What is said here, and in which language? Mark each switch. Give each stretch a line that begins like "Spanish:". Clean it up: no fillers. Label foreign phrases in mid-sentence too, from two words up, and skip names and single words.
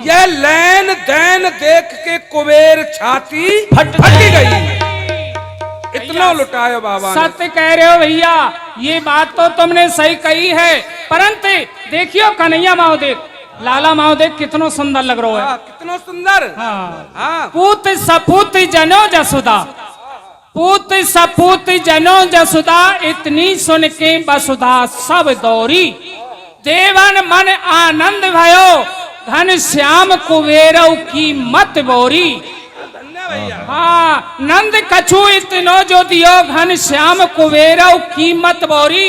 Hindi: यह लेन देन देख के कुबेर छाती फट गई। इतना लुटाया बाबा ने। सत्य कह रहे हो भैया, ये बात तो तुमने सही कही है। परंतु देखियो कन्हैया महादेव, लाला महादेव कितना सुंदर लग रहा है। कितना सुंदर। हाँ,
Braj: पूत सपूत जनो जसुदा, पूत सपूत जनो जसुदा, इतनी सुन के वसुधा सब दौरी। देवन मन आनंद भयो, घन श्याम कुबेरऊ की मत बोरी। हाँ, नंद कछु इतनो जो दियो, घन श्याम कुबेरऊ की मत बोरी।